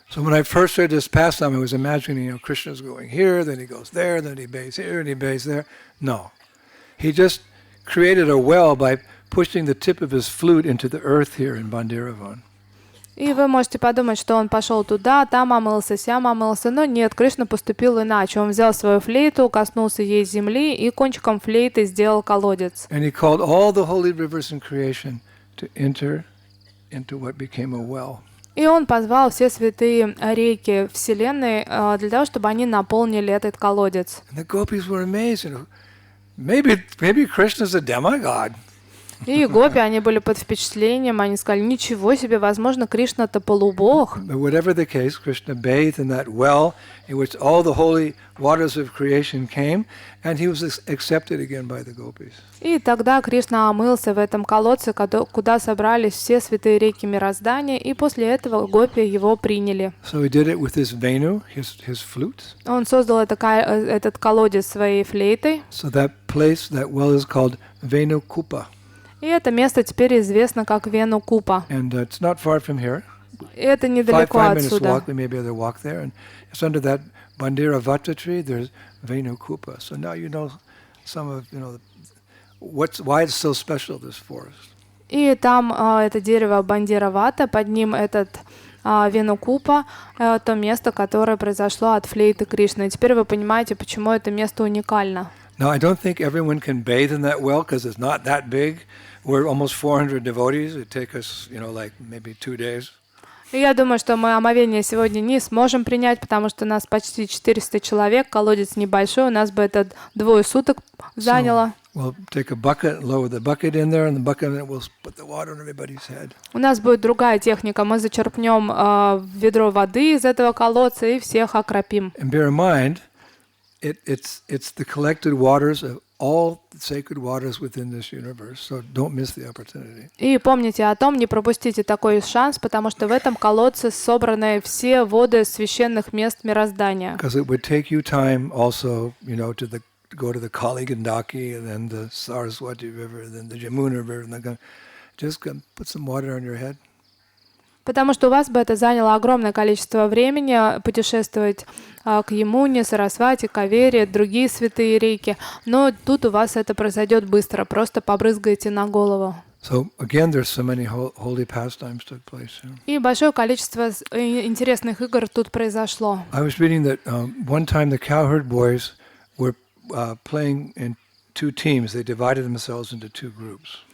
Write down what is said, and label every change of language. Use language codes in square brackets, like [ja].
[en] So when I first heard this pastime, I was imagining, Krishna's going here, then he goes there, then he bathes here, and he bathes there. No. He just created a well by pushing the tip of his flute into the earth here in Bhandiravan. [ru] И вы можете подумать, что он пошел туда, там омылся, сям омылся, но нет, Кришна поступил иначе. Он взял свою флейту, коснулся ей земли и кончиком флейты сделал колодец. [en] And he called all the holy rivers in creation to enter into what became a well. [ru] И он позвал все святые реки Вселенной для того, чтобы они наполнили этот колодец. [en] And the gopis were amazed. Maybe Krishna's a demigod. [ru] И гопи, они были под впечатлением, они сказали: ничего себе, возможно, Кришна-то полубог. [en] But whatever the case, Krishna bathed in that well in which all the holy waters of creation came, and he was accepted again by the gopis. [ru] И тогда Кришна омылся в этом колодце, куда собрались все святые реки мироздания, и после этого гопи его приняли. [en] So he did it with his venu, his flute. [ru] Он создал этот колодец своей флейтой. [en] So that place, that well is called Venu Kupa. [ru] И это место теперь известно как Вену Купа. [en] And it's not far from here. [ru] Это недалеко [en] Five minutes [ru] отсюда. [en] walk, we may be able to walk there. And it's under that Bandira Vata tree, there's Venu Kupa. So now you know some of, why it's so special, this forest. [ru] И там это дерево Бандира-вата, под ним этот Вену Купа, то место, которое произошло от флейты Кришны. И теперь вы понимаете, почему это место уникально. [en] Now, I don't think everyone can bathe in that well because it's not that big. We're almost 400 devotees. It'd take us, like maybe 2 days. [ru] И я думаю, что мы омовение сегодня не сможем принять, потому что нас почти 400 человек, колодец небольшой, у нас бы это 2 суток заняло. [en] We'll take a bucket, lower the bucket in there, and the bucket in it will put the water on everybody's head. [ru] У нас будет другая техника. Мы зачерпнем ведро воды из этого колодца и всех окропим. [en] And bear in mind, it's the collected waters of all the sacred waters within this universe, so don't miss the opportunity. [ru] И помните о том, не пропустите такой шанс, потому что в этом колодце собраны все воды священных мест мироздания. [en] Because it would take you time also, to go to the Kali Gandaki and then the Saraswati River, and then the Jamuna River, and then just put some water on your head. [ru] Потому что у вас бы это заняло огромное количество времени путешествовать к Ямуне, Сарасвати, Кавере, другие святые реки. Но тут у вас это произойдет быстро, просто побрызгаете на голову. [en] So again, there's so many holy pastimes took place. [ru] И большое количество интересных игр тут произошло. [en] I was reading that one time the cowherd boys were playing in two teams. They divided themselves into two groups.